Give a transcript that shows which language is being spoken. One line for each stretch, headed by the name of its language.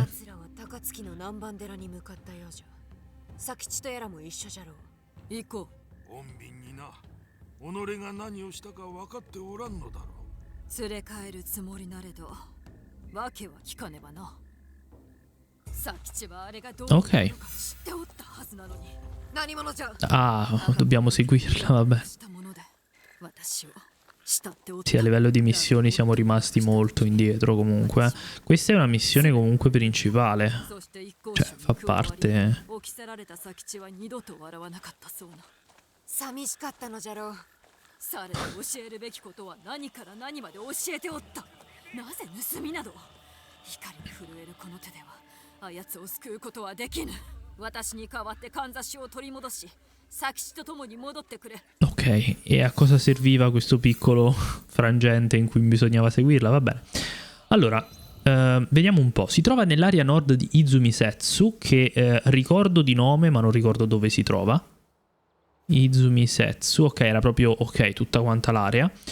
Japanese: 奴らは高槻の南蛮寺に向かったようじゃ。佐吉とやらも一緒じゃろう。行こ穏便にな。己が何をしたか分かっておらんのだろう。連れ帰るつもりなれど訳は聞かねばな。佐吉はあれがどういうのか知っておったはずなのに。何者じゃ。
Italian: Ah, dobbiamo seguirla, vabbè.
Japanese: したもので私を慕っておった。
Italian: Sì, a livello di missioni siamo rimasti molto indietro comunque. Questa è una missione comunque principale. Cioè, fa parte.
Japanese: 起き去られた佐吉は二度と笑わなかったそうな。寂しかったのじゃろう。されど教えるべきことは何から何まで教えておった。なぜ盗みなど。光に震えるこの手ではあやつを救うことはできぬ。私に代わってかんざしを取り戻し佐吉と共に戻ってくれ。
Italian: Ok, e a cosa serviva questo piccolo frangente in cui bisognava seguirla? Va bene. Allora, vediamo un po'. Si trova nell'area nord di Izumisetsu, che ricordo di nome, ma non ricordo dove si trova. Izumisetsu, ok, era proprio, ok, tutta quanta l'area.